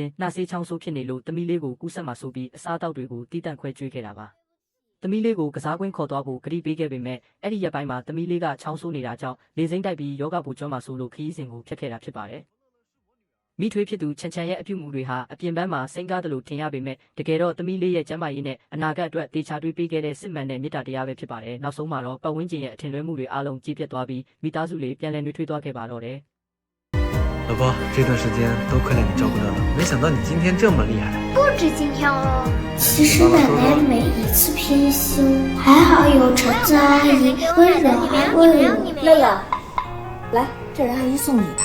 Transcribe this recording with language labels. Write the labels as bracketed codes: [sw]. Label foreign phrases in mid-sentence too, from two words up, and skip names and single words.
[my] ချင်းနှာဆေးချောင်းဆိုးဖြစ်နေလို့သမီးလေးကိုကူးဆက်မှဆိုပြီးအစားအသောက်တွေကိုတီးတန့်ခွဲကျွေးခဲ့တာပါ။သမီးလေးကိုကစားကွင်းခေါ်သွားဖို့ကတိပေးခဲ့ပေမဲ့အဲ့ဒီရက်ပိုင်းမှာသမီးလေးကချောင်းဆိုးနေတာကြောင့်လေစိမ့်တိုက်ပြီးယောဂပူကျွမ်းမှဆိုလို့ခရီးစဉ်ကိုဖျက်ခဲ့တာဖြစ်ပါတယ်။မိထွေးဖြစ်သူချန်ချန်ရဲ့အပြုအမူတွေဟာအပြင်ပန်းမှာစိမ့်ကားတယ်လို့ထင်ရပေမဲ့တကယ်တော့သမီးလေးရဲ့ကျန်းမာရေးနဲ့အနာဂတ်အတွက်တေချာတွေးပေးခဲ့တဲ့စစ်မှန်တဲ့မေတ္တာတရားပဲဖြစ်ပါတယ်။နောက်ဆုံးမှာတော့ပတ်ဝန်းကျင်ရဲ့အထင်လွဲမှုတွေအားလုံးကြီးပြတ်သွားပြီးမိသားစုလေးပြန်လည်နှွေးထွေးသွားခဲ့ပါတော့တယ် [zh] 老婆，这段时间都快让你照顾到了，没想到你今天这么厉害。不止今天哦。其实奶奶每一次偏心，还好有橙子阿姨温柔温柔。乐乐，来，这是阿姨送你的，